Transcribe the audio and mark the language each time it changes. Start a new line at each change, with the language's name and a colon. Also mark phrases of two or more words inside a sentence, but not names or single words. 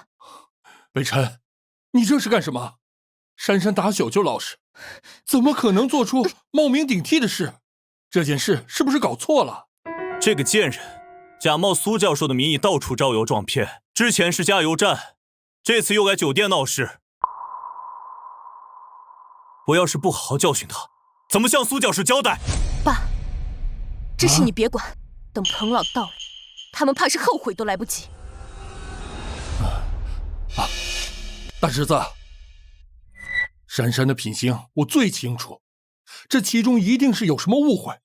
Chinese: 北辰，你這是幹什麼？珊珊打小就老實，怎麼可能做出冒名頂替的事？這件事是不是搞錯了？這個賤人假冒蘇教授的名義到處招搖撞騙，之前是加油站，這次又來酒店鬧事。我要是不好好教訓他，怎麼向蘇教授交代？爸，這事你別管。等彭老到了，他們怕是後悔都來不及。大侄子，珊珊的品行我最清楚，這其中一定是有什麼誤會。